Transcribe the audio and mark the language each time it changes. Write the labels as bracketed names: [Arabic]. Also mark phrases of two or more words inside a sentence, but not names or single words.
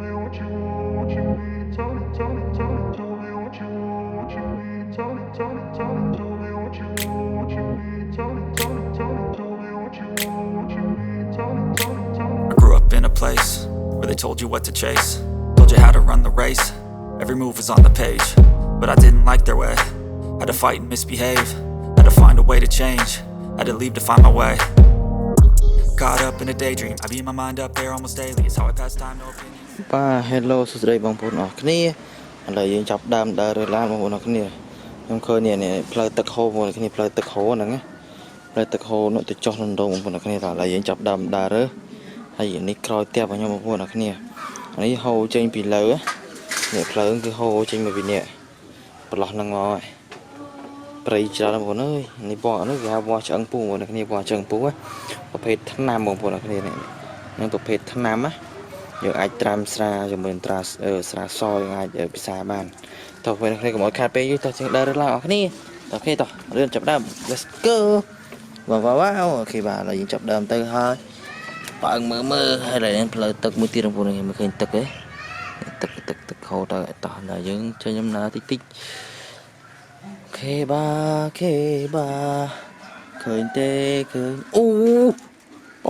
[English] grew up in a place where they told you what to chase, told you how to run the race. Every move was on the page, but I didn't like their way. Had to fight and misbehave, had to find a way to change, had to leave to find my way. Caught up in a daydream, I beat my mind up there almost daily. It's how I pass time, no opinion. [Khmer] Hello សួស្តីបងប្អូនអរគ្នាឥឡូវយើងចាប់ដើមដើររើឡានបងប្អូនអរគ្នាខ្ញុំឃើញនេះផ្លូវទឹកហូរបងប្អូនគ្នាផ្លូវទឹកហូរហ្នឹងណាផ្លូវទឹកហូរនោះទៅចុះនៅដងបងប្អូនអរគ្នាតើឥឡូវយើងចាប់ដើមដើររើហើយនេះក្រោយផ្ទះរបស់ខ្ញុំបងប្អូនអរគ្នានេះហូរចេញពីលើនេះផ្លូវគឺហូរចេញមកពីនេះប្រឡោះហ្នឹងមកព្រៃច្រើនបងប្អូនអើយនេះបងនេះគេហៅបងឆ្អឹងពូបងប្អូនអរគ្នាបងឆ្អឹងពូប្រភេទថ្នាំបងប្អូនអរគ្នានេះនឹងប្រភេទថ្នាំណា យើងអាចត្រាំស្រាជាមួយត្រាស្រាសយើងអាចពិសាបានតោះពេលនេះកុំឲ្យខាតពេលយូរតោះជាងដើរឡើងអរគ្នាអូខេតោះរៀនចាប់ដើម [English] let's go [Khmer] វ៉ាវអូខេបាទឥឡូវយើងចាប់ដើមទៅហើយបើងមើលហើយឡើយផ្លូវទឹកមួយទៀតបងប្អូនមើលឃើញទឹកទេទឹកហូរទៅតោះដល់យើងចេញដំណើរតិចអូខេបាទឃើញទេឃើញអូបង